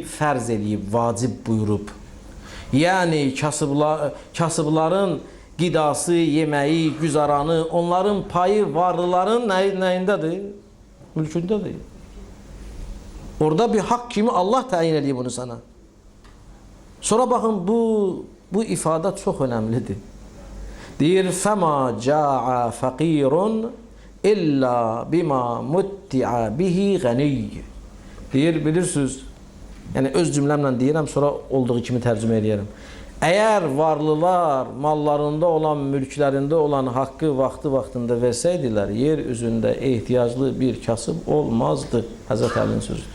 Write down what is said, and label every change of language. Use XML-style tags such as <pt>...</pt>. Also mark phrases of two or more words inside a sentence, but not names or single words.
<az>Fərz eləyib, vacib buyurub. Yəni, kasıbların qidası, yeməyi, güzaranı, onların payı varlıların nəyindədir? Mülkündədir. Orada bir haqq kimi Allah təyin edib bunu sana. Sonra baxın, bu ifadə çox önəmlidir. Deyir,</az> <ar>فَمَا جَاءَ فَقِيرٌ إِلَّا بِمَا مُتِّعَ بِهِ غَنِيٌّ.</ar> <az>Deyir, bilirsiniz, yəni öz cümləmlə deyirəm, sonra olduğu kimi tərcümə edərəm. Əgər varlılar mallarında olan, mülklərində olan haqqı vaxtında versəydilər, yer üzündə ehtiyaclı bir kasıb olmazdı. Həzrət Əlinin sözüdür.</az>